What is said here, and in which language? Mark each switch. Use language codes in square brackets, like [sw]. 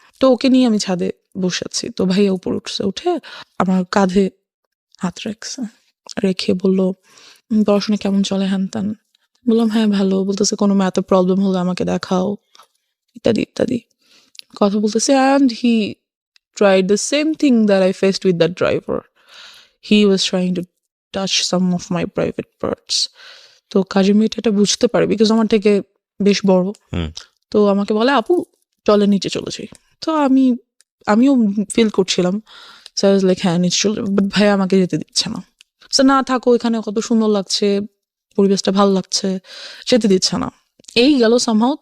[bn] তো ওকে নিয়ে আমি ছাদে বসেছি। তো ভাইয়া উপর উঠছে, উঠে আমার কাঁধে হাত রেখে বললো, পড়াশোনা কেমন চলে, হ্যান ত্যান। বললাম হ্যাঁ ভালো। বলতেছে কোনো ম্যাথে প্রবলেম হলে আমাকে দেখাও, ইত্যাদি ইত্যাদি কথা বলতেছে। [en] And he tried the same thing that I faced with that driver. He was trying to touch some of my private parts. [bn] তো কাজের মেয়েটা এটা বুঝতে পারে, বিকজ আমার থেকে বেশ বড়। তো আমাকে বলে, আপু চলে নিচে চলে যাই। তো আমিও ফিল করছিলাম, [en] so I was like [bn] হ্যাঁ নিচে চলে যাবো। বাট ভাইয়া আমাকে যেতে দিচ্ছে না। সো না থাকো, এখানে কত সুন্দর লাগছে, পরিবেশটা ভালো লাগছে, যেতে দিচ্ছে না। এই গেল সামহাও।